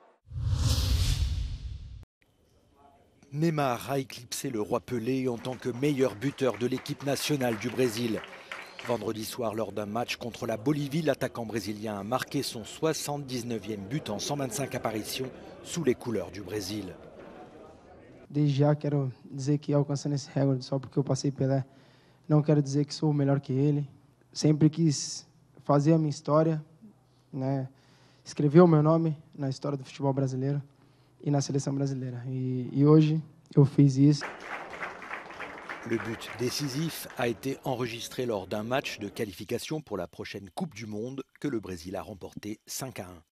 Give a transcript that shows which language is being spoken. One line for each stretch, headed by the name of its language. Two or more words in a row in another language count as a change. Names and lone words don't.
French: Neymar a éclipsé le roi Pelé en tant que meilleur buteur de l'équipe nationale du Brésil. Vendredi soir, lors d'un match contre la Bolivie, l'attaquant brésilien a marqué son 79e but en 125 apparitions sous les couleurs du Brésil.
Portuguese: Desde já quero dizer que alcançando esse recorde só porque eu passei Pelé, não quero dizer que sou melhor que ele. Sempre quis fazer a minha história, né? Escrever o meu nome na história do futebol brasileiro e na seleção brasileira. E hoje eu fiz isso.
French: Le but décisif a été enregistré lors d'un match de qualification pour la prochaine Coupe du Monde que le Brésil a remporté 5-1.